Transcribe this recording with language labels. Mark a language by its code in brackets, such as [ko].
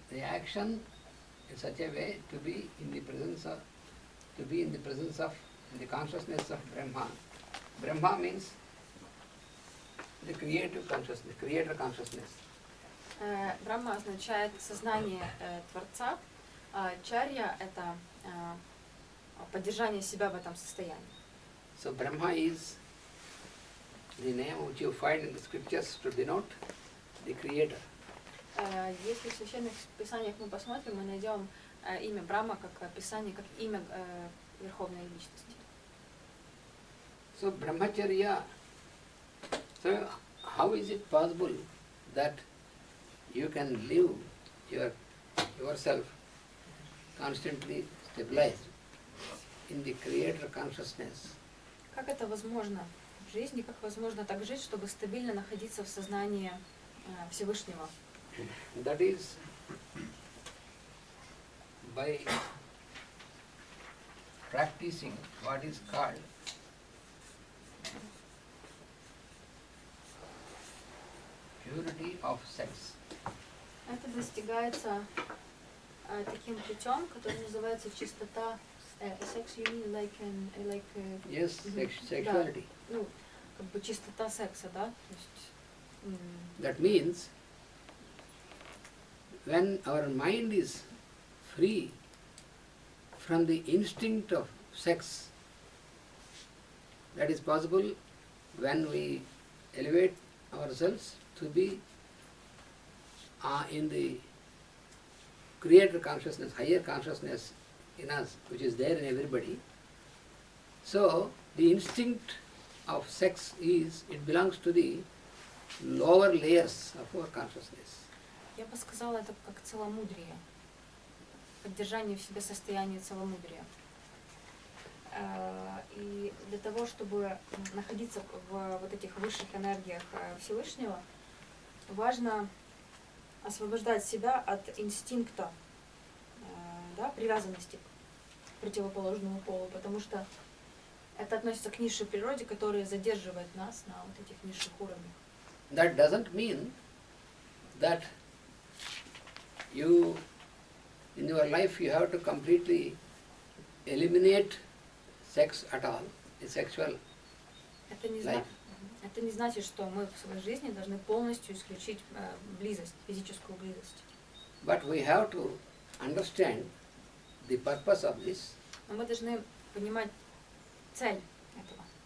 [en] The action in such a way to be in the presence of, in the consciousness of Brahma. Brahma means the creative consciousness, creator consciousness. [ru] Брахма означает сознание Творца, а чарья – это поддержание себя в этом состоянии. [en] So Brahma is the name which you find in the scriptures to denote the creator. [ru] Если в священных писаниях мы посмотрим, мы найдем имя Брахма как описание, как имя Верховной Личности. [en] So Brahmacharya, so how is it possible that you can live yourself constantly stabilized in the creator consciousness? [ru] Как это возможно в жизни, как возможно так жить, чтобы стабильно находиться в сознании Всевышнего? [en] That is by practicing what is called purity of sex. [ru] Это достигается таким путем, который называется чистота. [en] Sex, you mean like Yes, sexuality. [ru] Да, ну, как бы чистота секса, да? То есть, [en] That means when our mind is free from the instinct of sex, that is possible when we elevate ourselves to be in the creator consciousness, higher consciousness in us, which is there in everybody. So the instinct of sex it belongs to the lower layers of our consciousness. [ru] я бы сказала, это как целомудрие, поддержание в себе состояния целомудрия. И для того, чтобы находиться в вот этих высших энергиях Всевышнего, важно освобождать себя от инстинкта, да, привязанности к противоположному полу, потому что это относится к низшей природе, которая задерживает нас на вот этих низших уровнях. [en] That doesn't mean that in your life you have to completely eliminate sex at all, the sexual life. [ru] Это не значит, что мы в своей жизни должны полностью исключить близость, физическую близость. [en] But we have to understand the purpose of this. [ru] Но мы должны понимать цель этого.